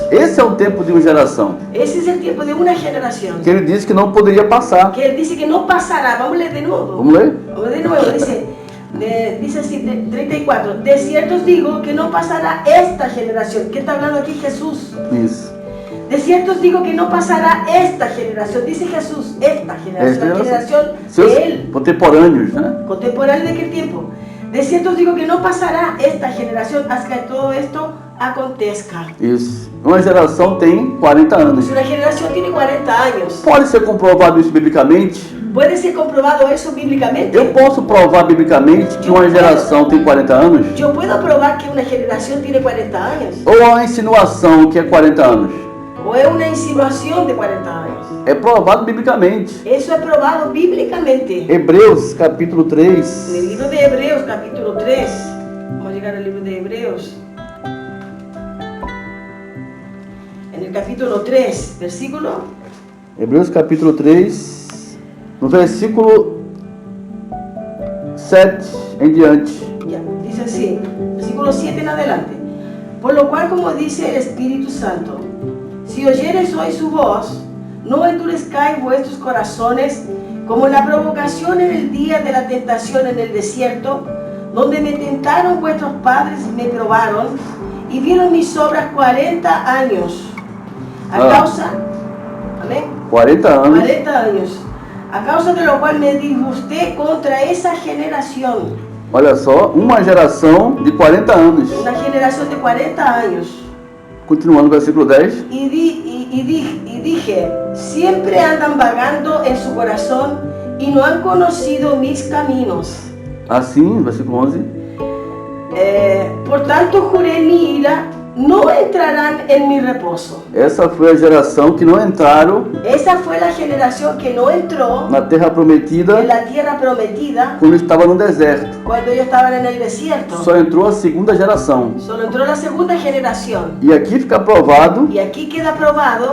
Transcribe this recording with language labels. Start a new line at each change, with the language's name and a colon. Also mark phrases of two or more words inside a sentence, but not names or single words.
Portuguese: Esse é o tempo de uma geração.
Spanish: Ese es el tiempo de una generación.
Portuguese: Que ele disse que não poderia passar.
Spanish: Que él dice que no pasará. Vamos a leer de nuevo.
Portuguese: Vamos ler?
Spanish: Vamos de nuevo. Dice así, 34. De cierto os digo que no pasará esta generación. ¿Qué está hablando aquí Jesús?
Portuguese: Isso.
Spanish: De cierto os digo que no pasará esta generación. Dice Jesús, esta generación. La generación
Portuguese: Seus
Spanish: de él.
Portuguese: contemporâneos, né?
Spanish: Contemporáneo de qué tiempo. De cierto os digo que no pasará esta generación hasta que todo esto acontezca.
Portuguese: Isso. Uma geração tem 40 anos.
Spanish: Si una generación tiene 40 años,
Portuguese: Pode ser comprovado isso biblicamente?
Spanish: ¿puede ser comprobado eso bíblicamente?
Portuguese: Eu posso provar biblicamente que uma geração tem 40 anos?
Spanish: Yo puedo probar que una generación tiene 40 años.
Portuguese: Ou é uma insinuação que é 40 anos?
Spanish: ¿O es una insinuación de 40 años?
Portuguese: É provado biblicamente.
Spanish: Eso es probado bíblicamente.
Portuguese: Hebreus capítulo
Spanish: En 3. el libro de Hebreos, capítulo 3. Vamos a llegar al libro de Hebreos. En el capítulo 3, versículo.
Portuguese: Hebreus capítulo 3, no versículo 7 em diante.
Spanish: Ya, dice así, versículo 7 en adelante. Por lo cual, como dice el Espíritu Santo, si oyereis hoy su voz, no endurezcáis vuestros corazones como en la provocación en el día de la tentación en el desierto, donde me tentaron vuestros padres y me probaron, y vieron mis obras 40 años. A causa, amén,
Portuguese: 40 anos.
Spanish: 40 años, a causa de lo cual me disgusté contra esa generación.
Portuguese: Olha só, uma geração de 40 anos.
Spanish: Una generación de 40 años.
Portuguese: Continuando no versículo 10.
Spanish: Y dije, siempre andan vagando en su corazón y no han conocido mis caminos.
Portuguese: Assim, versículo 11.
Spanish: Por tanto juré mi ira, no entrarán en mi reposo.
Portuguese: Essa foi a geração que não entraram
Spanish: Esa fue la generación que no entró
Portuguese: na terra prometida
Spanish: en la tierra prometida
Portuguese: quando estava no deserto.
Spanish: cuando ellos estaban en el desierto.
Portuguese: Só entrou a segunda geração.
Spanish: Solo entró la segunda generación.
Portuguese: E aqui fica provado
Spanish: Y aquí queda probado